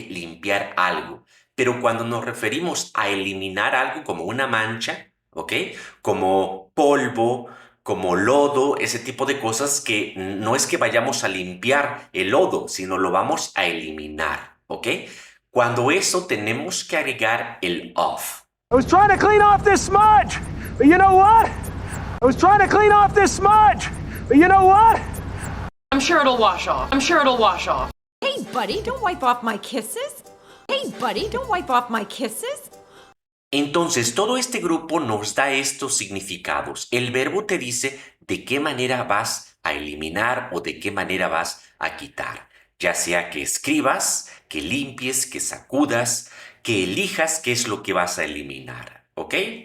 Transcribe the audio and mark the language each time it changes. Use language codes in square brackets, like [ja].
[es] Limpiar algo. Pero cuando nos referimos a eliminar algo como una mancha, ¿ok? Como polvo, como lodo, ese tipo de cosas que no es que vayamos a limpiar el lodo, sino lo vamos a eliminar, ¿ok? Cuando eso tenemos que agregar el off. [en] I was trying to clean off this smudge, but you know what? I was trying to clean off this smudge, but you know what? I'm sure it'll wash off. I'm sure it'll wash off. Hey, buddy, don't wipe off my kisses. Hey, buddy, don't wipe off my kisses. [es] Entonces, todo este grupo nos da estos significados. El verbo te dice de qué manera vas a eliminar o de qué manera vas a quitar. Ya sea que escribas, que limpies, que sacudas, que elijas qué es lo que vas a eliminar. ¿Ok?